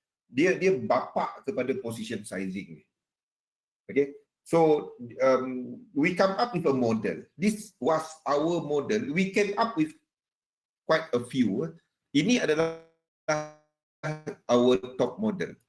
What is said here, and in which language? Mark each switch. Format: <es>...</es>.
<ms>Dia bapak kepada position sizing ni.</ms> <en>Okay. So we come up with a model. This was our model. We came up with quite a few.</en> <ms>Ini adalah</ms> <en>our top model.</en>